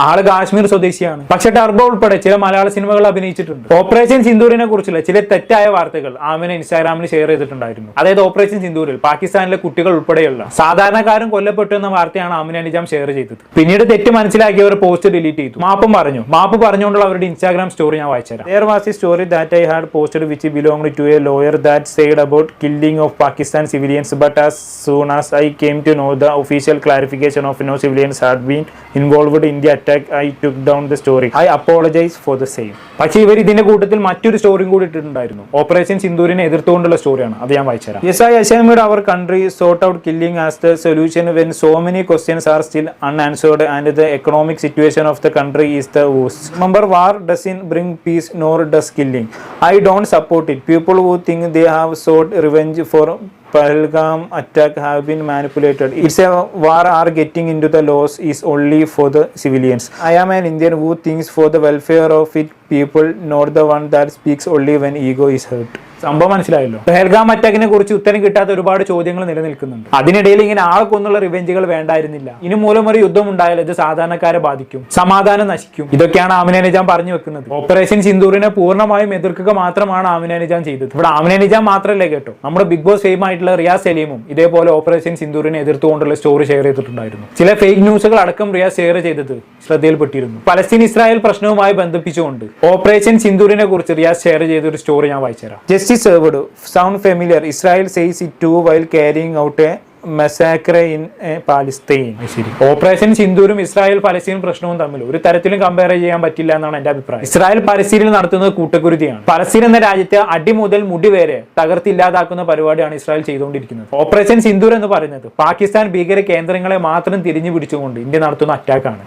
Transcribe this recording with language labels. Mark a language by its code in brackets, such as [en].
[ml] ആള് കാശ്മീർ സ്വദേശിയാണ്. പക്ഷെ ടർബോ ഉൾപ്പെടെ ചില മലയാള സിനിമകൾ അഭിനയിച്ചിട്ടുണ്ട്. ഓപ്പറേഷൻ സിന്ദൂറിനെ കുറിച്ചുള്ള ചില തെറ്റായ വാർത്തകൾ ആമിന ഇൻസ്റ്റാഗ്രാമിൽ ഷെയർ ചെയ്തിട്ടുണ്ടായിരുന്നു. അതായത് ഓപ്പറേഷൻ സിന്ദൂറിൽ പാകിസ്ഥാനിലെ കുട്ടികൾ ഉൾപ്പെടെയുള്ള സാധാരണക്കാരും കൊല്ലപ്പെട്ടു എന്ന വാർത്തയാണ് ആമിന നിജാം ഷെയർ ചെയ്തത്. പിന്നീട് തെറ്റ് മനസ്സിലാക്കിയവർ പോസ്റ്റ് ഡിലീറ്റ് ചെയ്തു. മാപ്പ് പറഞ്ഞുകൊണ്ടുള്ള അവരുടെ ഇൻസ്റ്റാഗ്രാം സ്റ്റോറി ഞാൻ വായിച്ചുതരാം. [en] There was a story that I had posted which belonged to a lawyer that said about killing of Pakistan civilians, but as soon as I came to know the official clarification of no civilians had been involved in the attack, I took down the story. I apologize for the same. [ml] പക്ഷേ ഇവർ ഇതിന്റെ കൂട്ടത്തിൽ മറ്റൊരു സ്റ്റോറിയും കൂടി ഇട്ടിട്ടുണ്ടായിരുന്നു. Operation സിന്ദൂരിനെ എതിർത്തുകൊണ്ടുള്ള സ്റ്റോറിയാണ്. അത് ഞാൻ വായിച്ചുതരാം. [en] Yes, I assumed our country sought out killing as the solution when so many questions are still unanswered and the economic situation of the country is the worst. Remember, war doesn't bring peace nor does killing. I don't support it. People who think they have sought revenge for Pahalgam attack have been manipulated. It's a war are getting into the laws is only for the civilians. I am an Indian who thinks for the welfare of its people, not the one that speaks only when ego is hurt. [ml] സംഭവം മനസ്സിലായല്ലോ. പെഹൽഗാം അറ്റാക്കിനെ കുറിച്ച് ഉത്തരം കിട്ടാത്ത ഒരുപാട് ചോദ്യങ്ങൾ നിലനിൽക്കുന്നുണ്ട്. അതിനിടയിൽ ഇങ്ങനെ ആൾക്കൊന്നുള്ള റിവെഞ്ചുകൾ വേണ്ടായിരുന്നില്ല. ഇനി മൂലം ഒരു യുദ്ധം ഉണ്ടായാൽ ഇത് സാധാരണക്കാരെ ബാധിക്കും, സമാധാനം നശിക്കും. ഇതൊക്കെയാണ് ആമിന നിജാം പറഞ്ഞു വെക്കുന്നത്. ഓപ്പറേഷൻ സിന്ദൂറിനെ പൂർണ്ണമായും എതിർക്കുക മാത്രമാണ് ആമിന നിജാം ചെയ്തത്. ഇവിടെ ആമിന നിജാം മാത്രമല്ലേ കേട്ടോ, നമ്മുടെ ബിഗ് ബോസ് ഫെയിം ആയിട്ടുള്ള റിയാസ് സലീമും ഇതേപോലെ ഓപ്പറേഷൻ സിന്ദൂറിനെ എതിർത്തുകൊണ്ടുള്ള സ്റ്റോറി ഷെയർ ചെയ്തിട്ടുണ്ടായിരുന്നു. ചില ഫേക്ക് ന്യൂസുകൾ അടക്കം റിയാസ് ഷെയർ ചെയ്തത് ശ്രദ്ധയിൽപ്പെട്ടിരുന്നു. പലസ്തീൻ ഇസ്രായേൽ പ്രശ്നവുമായി ബന്ധിപ്പിച്ചുകൊണ്ട് ഓപ്പറേഷൻ സിന്ദൂറിനെ കുറിച്ച് റിയാസ് ഷെയർ ചെയ്ത ഒരു സ്റ്റോറി ഞാൻ വായിച്ചുതരാം. [en] Justice served. Sound familiar? Israel says it too while carrying out a massacre in Palestine. [ml] ശരി, ഓപ്പറേഷൻ സിന്ദൂരും ഇസ്രായേൽ പലസ്തീൻ പ്രശ്നവും തമ്മിൽ ഒരു തരത്തിലും കമ്പയർ ചെയ്യാൻ പറ്റില്ല എന്നാണ് എന്റെ അഭിപ്രായം. ഇസ്രായേൽ പലസ്തീനിൽ നടത്തുന്നത് കൂട്ടക്കുരുതിയാണ്. പലസ്തീൻ എന്ന രാജ്യത്തെ അടി മുതൽ മുടി വരെ തകർത്തില്ലാതാക്കുന്ന പരിപാടിയാണ് ഇസ്രായേൽ ചെയ്തുകൊണ്ടിരിക്കുന്നത്. ഓപ്പറേഷൻ സിന്ദൂർ എന്ന് പറയുന്നത് പാകിസ്ഥാൻ ഭീകര കേന്ദ്രങ്ങളെ മാത്രം തിരിഞ്ഞു പിടിച്ചുകൊണ്ട് ഇന്ത്യ നടത്തുന്ന അറ്റാക്കാണ്.